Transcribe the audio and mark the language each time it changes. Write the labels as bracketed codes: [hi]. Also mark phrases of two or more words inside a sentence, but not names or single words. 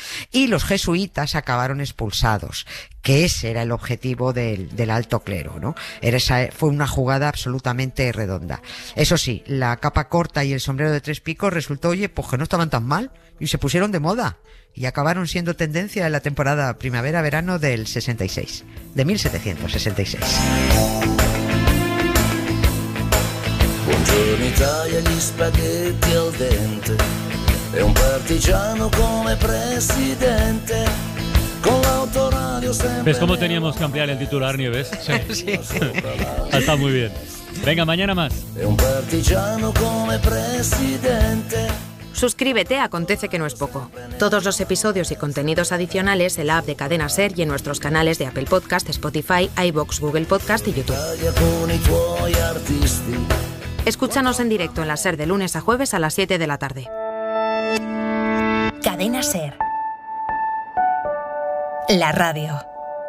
[es] Y los jesuitas acabaron expulsados, que ese era el objetivo del alto clero, ¿no? Fue una jugada absolutamente redonda. Eso sí, la capa corta y el sombrero de 3 picos resultó, pues que no estaban tan mal y se pusieron de moda y acabaron siendo tendencia en la temporada primavera-verano del 66, de 1766. [it] Buongiorno Italia, gli spaghetti al dente e un partigiano come presidente con l'autoradio sempre. [es] ¿Ves cómo teníamos que ampliar el titular, Nieves? Sí. Está muy bien. Venga, mañana más. [it] E un partigiano come presidente. [es] Suscríbete a Acontece que no es poco. Todos los episodios y contenidos adicionales en la app de Cadena Ser y en nuestros canales de Apple Podcast, Spotify, iVoox, Google Podcast y YouTube. [it] Con i tuoi artisti. [es] Escúchanos en directo en la Ser de lunes a jueves a las 7 de la tarde. Cadena Ser. La radio.